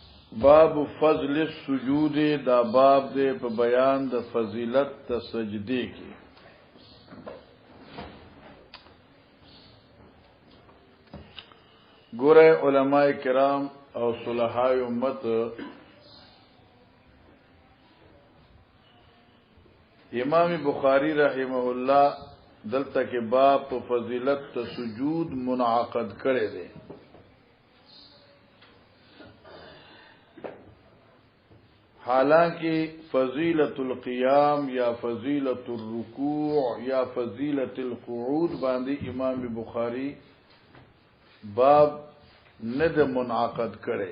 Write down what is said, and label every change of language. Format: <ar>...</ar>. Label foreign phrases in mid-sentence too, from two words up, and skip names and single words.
<ar>باب فضل السجود</ar> <ps>دا باب دے په بیان د فضیلت د سجدے کی گورے علماء کرام او صلحاء امت امام بخاری</ps> <ar>رحمه الله</ar> <ps>دلته کې باب په فضیلت د سجود منعقد کړي دي. حالانکہ</ps> <ar>فضیلت القیام یا فضیلت الرکوع یا فضیلت القعود</ar> <ps>باندې امام بخاری باب ند منعقد کړي.</ps>